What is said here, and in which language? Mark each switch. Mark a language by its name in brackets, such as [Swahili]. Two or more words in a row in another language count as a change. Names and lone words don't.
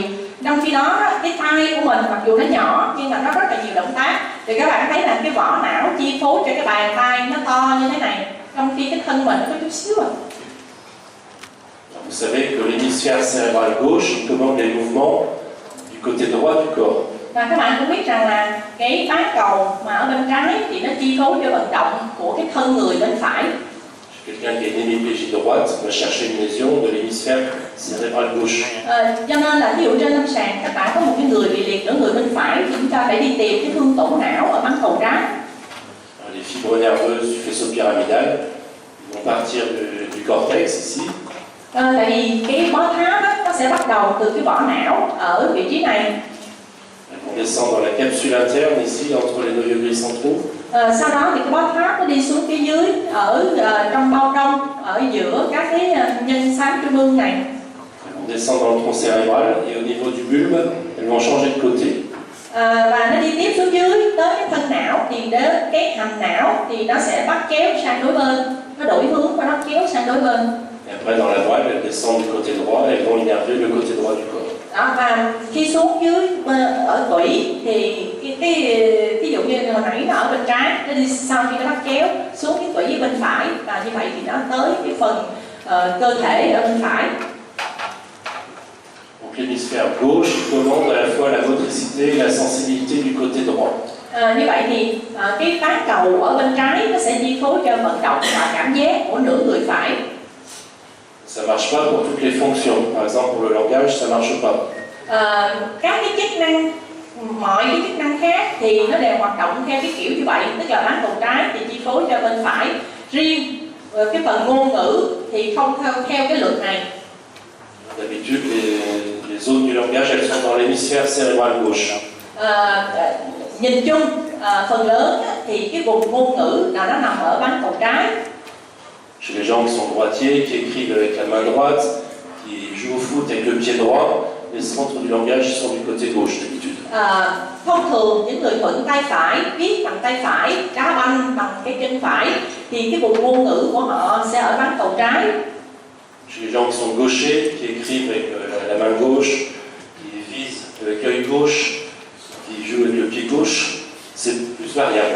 [Vietnamese] Trong khi đó cái tay của mình mặc dù nó nhỏ nhưng mà nó rất là nhiều động tác, thì các bạn thấy là cái vỏ não chi phối cho cái bàn tay nó to như thế này, trong khi cái thân mình nó có chút xíu à. [French] Vous savez que l'hémisphère cérébral gauche commande les mouvements du côté droit du corps. [Vietnamese] Và các bạn cũng biết rằng là cái bán cầu mà ở bên trái thì nó chi phối cho vận động của cái thân người bên phải. [French] Quelqu'un qui a une hémiplégie droite va chercher une lésion de l'hémisphère cérébral gauche. [Vietnamese] Cho nên là ví dụ trên lâm sàng các bạn có một cái người bị liệt ở người bên phải thì chúng ta phải đi tìm cái thương tổn não ở bán cầu trái. [French] Les fibres nerveuses du faisceau pyramidal vont partir du cortex ici. [Vietnamese] Tại vì cái bó tháp đó, nó sẽ bắt đầu từ cái vỏ não ở vị trí này. [French] Elles vont descendre dans la capsule interne ici entre les noyaux gris centraux. [Vietnamese] Sau đó thì cái bó tháp nó đi xuống phía dưới ở trong bao trong ở giữa các cái nhân xám trung ương này. [French] Elles vont descendre dans le tronc cérébral et au niveau du bulbe, elles vont changer de côté. [Vietnamese] Và nó đi tiếp xuống dưới tới cái thân não thì đến cái hầm não thì nó sẽ bắt kéo sang đối bên, nó đổi hướng và nó kéo sang đối bên. [French] Et après dans la moelle, elles descendent du côté droit et elles vont innerver le côté droit du corps. [Vietnamese] Đó, và khi xuống dưới ở tủy thì ví dụ như hồi nãy nó ở bên trái, nó đi sau khi nó bắt kéo xuống cái tủy bên phải, và như vậy thì nó tới cái phần cơ thể ở bên phải. [French] Donc l'hémisphère gauche commande à la fois la motricité et la sensibilité du côté droit. [Vietnamese] Như vậy thì cái bán cầu ở bên trái nó sẽ chi phối cho vận động và cảm giác của nửa người phải. [French] Ça ne marche pas pour toutes les fonctions. Par exemple, pour le langage, ça ne marche pas. [Vietnamese] Các cái chức năng, mọi cái chức năng khác thì nó đều hoạt động theo cái kiểu như vậy, tức là bán cầu trái thì chi phối cho bên phải. Riêng cái phần ngôn ngữ thì không theo cái luật này. [French] D'habitude, les zones du langage, elles sont dans l'hémisphère cérébral gauche. [Vietnamese] Nhìn chung, phần lớn thì cái vùng ngôn ngữ là nó nằm ở bán cầu trái. [French] Chez les gens qui sont droitiers, qui écrivent avec la main droite, qui jouent au foot avec le pied droit, les centres du langage sont du côté gauche d'habitude. [Vietnamese] Thông thường những người thuận tay phải, viết bằng tay phải, đá banh bằng cái chân phải thì cái vùng ngôn ngữ của họ sẽ ở bán cầu trái. [French] Chez les gens qui sont gauchers, qui écrivent avec la main gauche, qui visent avec l'œil gauche, qui jouent avec le pied gauche, c'est plus variable.